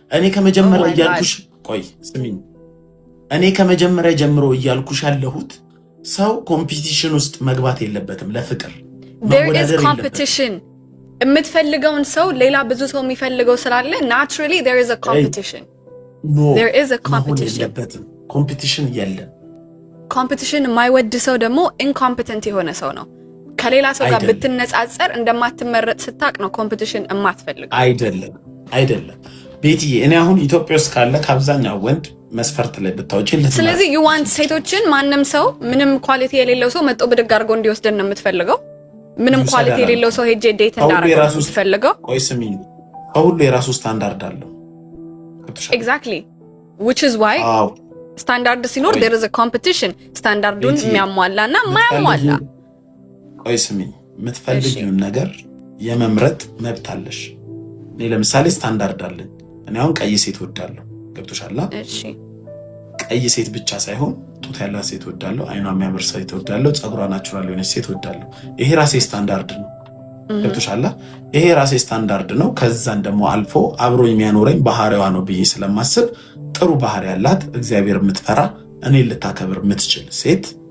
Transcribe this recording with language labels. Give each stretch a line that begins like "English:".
Amharic: እኔ ከመጀመሪያ እያልኩሽ ቆይ ስሚኝ እኔ ከመጀመሪያ ጀምሮ እያልኩሽ ያለሁት ሰው ኮምፒቲሽን ውስጥ መግባት የለበትም ለፍቅር
English: there is competition
Amharic: የምትፈልገውን ሰው ሌላ ብዙ ሰው የሚፈልገው ስላለ
English: naturally there is a competition there is a
Amharic: competition የለም competition የማይወድ ሰው ደግሞ incompetent የሆነ ሰው ነው ከሌላ ሰው ጋር ብትነጻጸር እንደማትመረጥ ስታቅ ነው ኮምፒቲሽን የማትፈልገው አይደለም ቤትዬ እኔ አሁን ኢትዮጵያ ውስጥ ካለ ከአብዛኛው ወንድ መስፈርት ላይ ብታውጪልኝ ስለዚህ
English: you want
Amharic: ሴቶችን ማንንም ሰው ምንም ኳሊቲ የሌለው ሰው መጥቶ ብድግ አድርጎ እንዲወስደን ነው የምትፈልገው ምንም ኳሊቲ የሌለው ሰው ሄጄ ዴት እንዳደረገው ነው የምትፈልገው ቆይ ስሚኝ ሁሉ የራሱ ስታንዳርድ አለው
English: exactly which is why
Amharic: ስታንዳርድ ሲኖር
English: there is a competition
Amharic: ስታንዳርዱን የሚያሟላና ማያሟላ ቆይ ስሚኝ የምትፈልጊውን ነገር የመምረጥ መብት አለሽ እኔ ለምሳሌ ስታንዳርድ አለኝ እኔ አሁን ቀይ ሴት ወዳለሁ ገብቶሻል እሺ ቀይ ሴት ብቻ ሳይሆን ጡት ያላት ሴት ወዳለሁ አይኗ የሚያምር ሴት ወዳለሁ ጸጉሯ ናቹራል የሆነች ሴት ወዳለሁ ይሄ ራሴ ስታንዳርድ ነው ገብቶሻል ይሄ ራሴ ስታንዳርድ ነው ከዛን ደግሞ አልፎ አብሮ የሚያኖረኝ ባህሪዋ ነው ብዬ ስለማስብ ጥሩ ባህሪ ያላት እግዚአብሔር የምትፈራ እኔ ልታከብር የምትችል ሴት